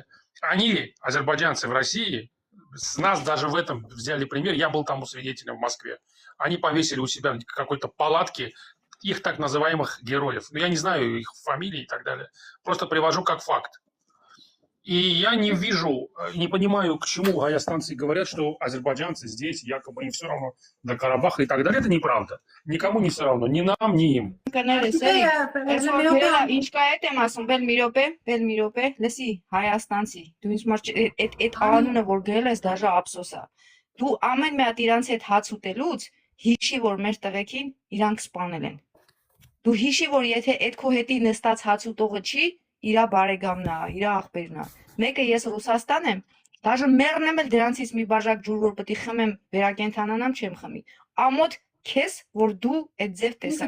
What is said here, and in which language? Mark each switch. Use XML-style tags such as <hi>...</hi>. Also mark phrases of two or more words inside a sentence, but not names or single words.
<ru>Они, азербайджанцы в России, с нас даже в этом взяли пример, я был там свидетелем в Москве, они повесили у себя в какой-то палатке их так называемых героев. Я не знаю их фамилии и так далее. Просто привожу как факт. И я не вижу, не понимаю, к чему гаязстанции говорят, что азербайджанцы здесь, якобы им все равно до Карабаха и так далее. Это неправда. Никому не все равно. Ни нам, ни им.</ru> <hy>Դու ամեն մի հատ իրանց հետ հաց ուտելուց հիշի, որ մեր տղեկին իրանք սպանել են։ Դու հիշի, որ եթե այդ քո հետի նստած հաց ուտողը չի, իրա բարեկամն է, իրա աղբերն է։ Մեկը ես Ռուսաստան եմ, դաժե մեռն եմ էլ դրանցից մի բաժակ ջուր, որ պետք է խմեմ, վերակենդանանամ, չեմ խմի։ Ամոթ քեզ, որ դու այդ ձև տեսակ։</hy>